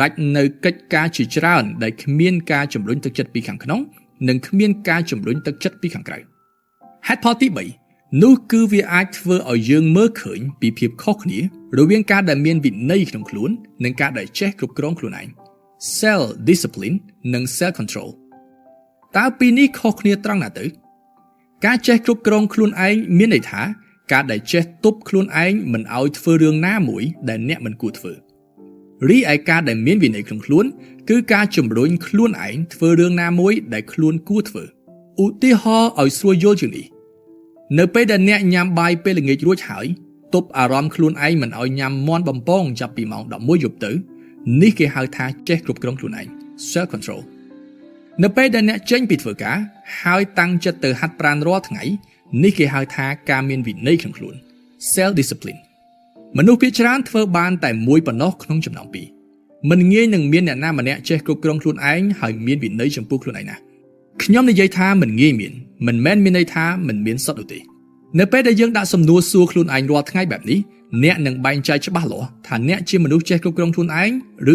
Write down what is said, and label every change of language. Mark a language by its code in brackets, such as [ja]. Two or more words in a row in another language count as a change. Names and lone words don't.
[km] ចនៅកិច្ចការជាច្រើនដែលគ្មានការជំរុញទឹកចិត្តពីខាងក្នុងនិងគ្មានការជំរុញទឹកចិត្តពីខាងក្រៅហេតុផលទី3នោះគឺវាអាចធ្វើ ឲ្យយើងមើលឃើញពីភាពខុសគ្នារវាងការដែលមានវិន័យក្នុងខ្លួននិងការដែលចេះគ្រប់គ្រងខ្លួនឯង self discipline និង [en] self control [km] តើពីរនេះខុសគ្នាត្រង់ណាទៅការចេះគ្រប់គ្រងខ្លួនឯងមានន័យថាការដែលចេះទប់ខ្លួនឯងមិនឲ្យធ្វើរឿងណាមួយដែលអ្នកមិនគួរធ្វើរីឯការដែលមានវិន័យក្នុងខ្លួនគឺការជំរុញខ្លួនឯងធ្វើរឿងណាមួយដែលខ្លួនគួរធ្វើឧទាហរណ៍ឲ្យស្រួលយល់ជាងនេះនៅពេលដែលអ្នកញ៉ាំបាយពេល ល្ងាចរួចហើយទប់អារម្មណ៍ខ្លួនឯងមិនឲ្យញ៉ាំមាន់បំពងចាប់ពីម៉ោង11យប់ទៅនេះគេហៅថាចេះគ្រប់គ្រងខ្លួនឯង [en] self control [km] នៅពេល ដែលអ្នកចេញពីធ្វើការហើយតាំងចិត្តទៅហាត់ប្រាណរាល់ថ្ងៃនេះគេហៅថាការមានវិន័យក្នុងខ្លួន [en] self discipline [km] មនុស្សភាគច្រើនធ្វើបានតែមួយប៉ុណ្ណោះក្នុងចំណោមពីរមិនងាយនឹងមានអ្នកណាម្នាក់ចេះគ្រប់គ្រងខ្លួនឯងហើយមានវិន័យចំពោះខ្លួនឯងណាខ្ញុំនិយាយថាមិនងាយមានមិនមែនមានន័យថាមិនមានសុទ្ធនោះទេនៅពេលដែលយើងដាក់សំណួរសួរខ្លួនឯងរាល់ថ្ងៃបែបនេះអ្នកនឹងបែងចែកច្បាស់លាស់ថាអ្នកជាមនុស្សចេះគ្រប់គ្រងខ្លួនឯងឬ